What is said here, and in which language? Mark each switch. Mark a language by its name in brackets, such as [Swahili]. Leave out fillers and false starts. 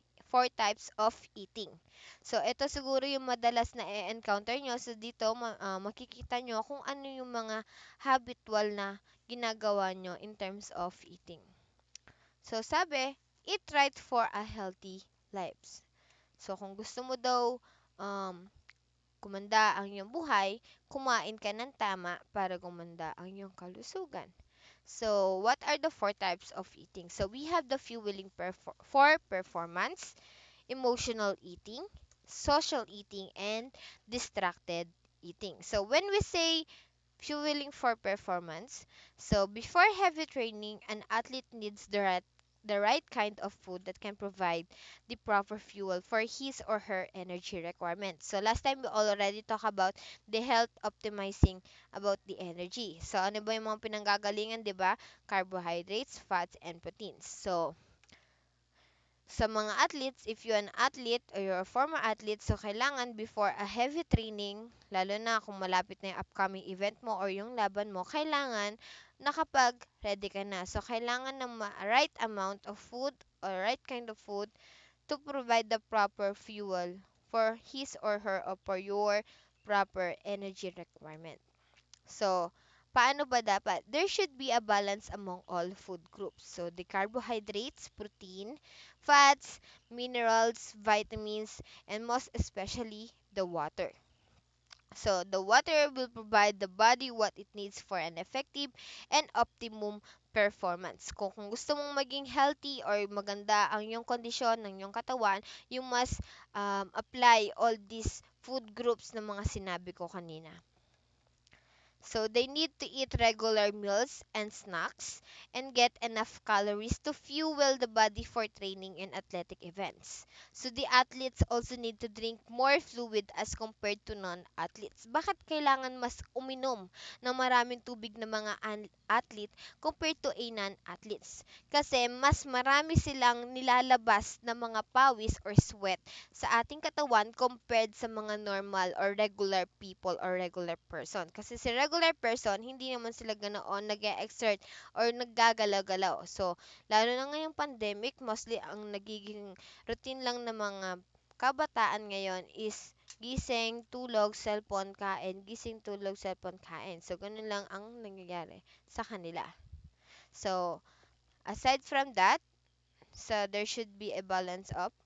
[English] Four types of eating. [Filipino] So ito siguro yung madalas na e-encounter nyo. So dito makikita nyo kung ano yung mga habitual na ginagawa nyo in terms of eating. [English] So sabi, eat right for a healthy lives. [Filipino] So kung gusto mo daw kumanda ang iyong buhay, kumain ka ng tama para gumanda ang iyong kalusugan. [English] So, what are the four types of eating? So, we have the fueling for performance, emotional eating, social eating, and distracted eating. So, when we say fueling for performance, so before heavy training, an athlete needs the right kind of food that can provide the proper fuel for his or her energy requirements. So last time we already talked about the health optimizing about the energy. [Filipino] So ano ba yung mga pinanggagalingan, 'di ba? [English] Carbohydrates, fats, and proteins. So sa mga athletes, if you're an athlete or you're a former athlete, so kailangan before a heavy training, [Filipino] lalo na kung malapit na yung upcoming event mo or yung laban mo, kailangan nakapag-ready ka na. [English] So, kailangan ng right amount of food or right kind of food to provide the proper fuel for his or her or for your proper energy requirement. [Filipino] So, paano ba dapat? [English] There should be a balance among all food groups. So, the carbohydrates, protein, fats, minerals, vitamins, and most especially the water. So, the water will provide the body what it needs for an effective and optimum performance. [Filipino] Kung gusto mong maging healthy or maganda ang iyong kondisyon ng iyong katawan, [English] you must apply all these food groups [Filipino] na mga sinabi ko kanina. [English] So they need to eat regular meals and snacks and get enough calories to fuel the body for training and athletic events. So the athletes also need to drink more fluid as compared to non-athletes. [Filipino] Bakit kailangan mas uminom ng maraming tubig ng mga athlete compared to a non-athletes? Kasi mas marami silang nilalabas na mga pawis or sweat sa ating katawan compared sa mga normal or regular people or regular person. Kasi si regular person, hindi naman sila ganoon nag-exert or naggagalaw-galaw. So, lalo na ngayong pandemic, mostly ang nagiging routine lang ng mga kabataan ngayon is gising, tulog, cellphone, kain, gising, tulog, cellphone, kain. So, ganun lang ang nangyayari sa kanila. [English] So, aside from that, so there should be a balance up.